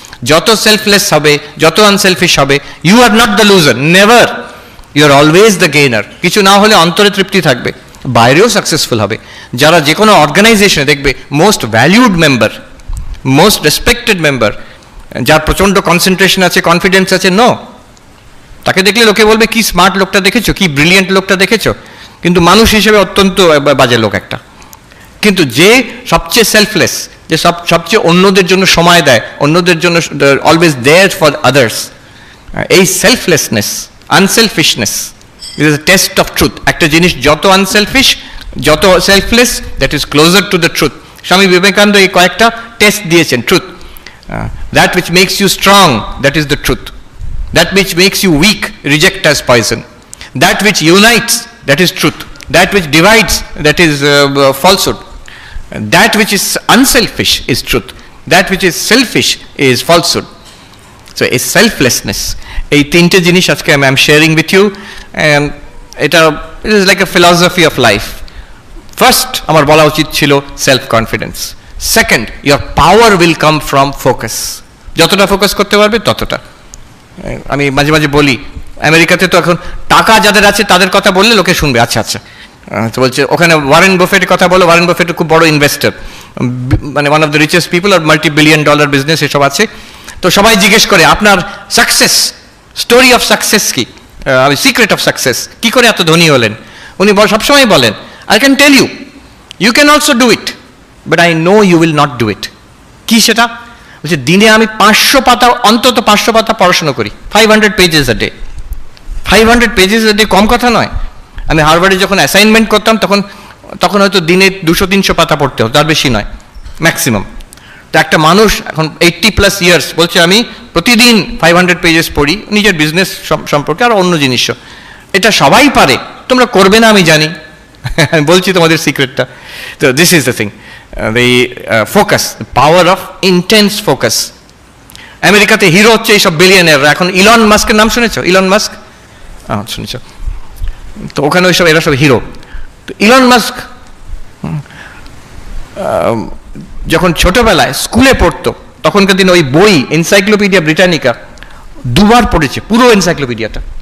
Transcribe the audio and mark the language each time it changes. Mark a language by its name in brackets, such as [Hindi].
[Bangla] যত সেলফলেস হবে, যত আনসেলফিশ হবে, [English] you are not the loser, never, you are always the gainer। [Bangla] কিছু না হলে অন্তরে তৃপ্তি থাকবে, বাইরেও সাকসেসফুল হবে। যারা যে কোনো অর্গানাইজেশনে দেখবে most valued member, most respected member, যার প্রচণ্ড কনসেন্ট্রেশন আছে, কনফিডেন্স আছে, নো, তাকে দেখলে লোকে বলবে কি স্মার্ট লোকটা দেখেছো, কি ব্রিলিয়েন্ট লোকটা দেখেছো, কিন্তু মানুষ হিসেবে অত্যন্ত বাজে লোক একটা। কিন্তু যে সবচেয়ে সেলফলেস, যে সবচেয়ে অন্যদের জন্য সময় দেয়, অন্যদের জন্য [English] Always there for others, এই selflessness, unselfishness is a test of truth. [Bangla] একটা জিনিস যত আনসেলফিশ, যত selfless, [English] That is closer to the truth. [Bangla] Swami Vivekananda এই কয়েকটা টেস্ট দিয়েছেন truth. [English] That which makes you strong, that is the truth. That which makes you weak, reject as poison. That which unites, that is truth. That which divides, that is falsehood. That which is unselfish is truth. That which is selfish is falsehood. So a selflessness, [Bangla] এই তিনটে জিনিস আজকে [English] I am sharing with you, and it is like a philosophy of life. [Bangla] First আমার বলা উচিত ছিল self confidence. [English] Second, your power will come from focus। [Bangla] যতটা focus করতে পারবে ততটা। আমি মাঝে মাঝে বলি, আমেরিকাতে তো এখন টাকা যাদের আছে তাদের কথা বললে লোকে শুনবে, আচ্ছা আচ্ছা, তো বলছে ওখানে ওয়ারেন বাফেটের কথা বলো, ওয়ারেন বাফেট খুব বড় ইনভেস্টর, মানে one of the richest people, আর $multi-billion business এসব আছে। তো সবাই জিজ্ঞেস করে আপনার সাকসেস, স্টোরি অফ সাকসেস কি, সিক্রেট অফ সাকসেস, কি করে এত ধনী হলেন? উনি সবসময় বলেন, [English] I can tell you, you can also do it, but I know you will not do it. কি সেটা? [Bangla] বলছে দিনে আমি 500 পাতা, অন্তত 500 পাতা পড়াশোনা করি, [English] 500 pages a day. 500 pages a day [Bangla] কম কথা নয়। আমি হার্ভার্ডে যখন অ্যাসাইনমেন্ট করতাম তখন হয়তো দিনে 200-300 পাতা পড়তে হতো, তার বেশি নয় ম্যাক্সিমাম। তো একটা মানুষ এখন 80+ ইয়ার্স বলছে আমি প্রতিদিন 500 পেজেস পড়ি, নিজের বিজনেস সম্পর্কে আর অন্য জিনিসও। এটা সবাই পারে, তোমরা করবে না আমি জানি, বলছি তোমাদের সিক্রেটটা। তো [English] This is the thing, the focus, the power of intense focus. [Bangla] আমেরিকাতে হিরো হচ্ছে এইসব বিলিয়নিয়ার। এখন ইলন মাস্কের নাম শুনেছো? ইলন মাস্ক, শুনেছ? তো ওখানে ওইসব এরা সব হিরো। তো ইলন মাস্ক যখন ছোটবেলায় স্কুলে পড়তো, তখনকার দিনে ওই বই এনসাইক্লোপিডিয়া ব্রিটানিকা 2 বার পড়েছে, পুরো এনসাইক্লোপিডিয়াটা।